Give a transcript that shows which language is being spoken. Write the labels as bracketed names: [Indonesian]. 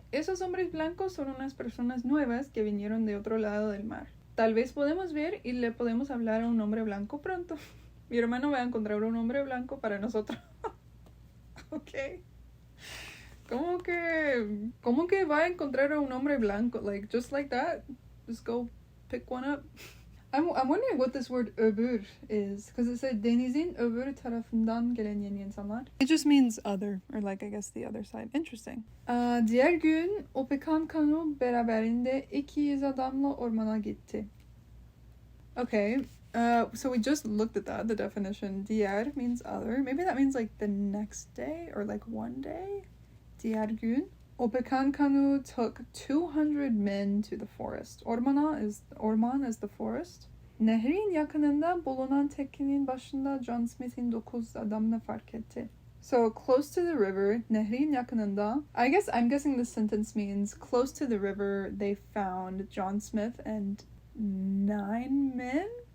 [Spanish] Esos hombres blancos son unas personas nuevas que vinieron de otro lado del mar. Tal vez podemos ver y le podemos hablar a un hombre blanco pronto. Mi hermano va a encontrar un hombre blanco para nosotros. Okay. ¿Cómo que va a encontrar a un hombre blanco? [English] Like, just like that? Just go pick one up? I'm wondering what this word öbür is. Because it said [Turkish] denizin öbür tarafından gelen yeni insanlar. [English] It just means other. Or like, I guess the other side. Interesting. [Turkish] Diğer gün o pekan kanu beraberinde 200 adamla ormana gitti. [English] Okay. So we just looked at that. The definition. Diğer means other. Maybe that means like the next day. Or like one day. [Turkish] Diğer gün. [English] O pekan kanu took 200 men to the forest. Orman is the forest. [Turkish] Nehrin yakınında bulunan teknenin başında John Smith'in 9 adamını fark etti. [English] So close to the river, [Turkish] nehrin yakınında. [English] I'm guessing this sentence means close to the river they found John Smith and 9 men?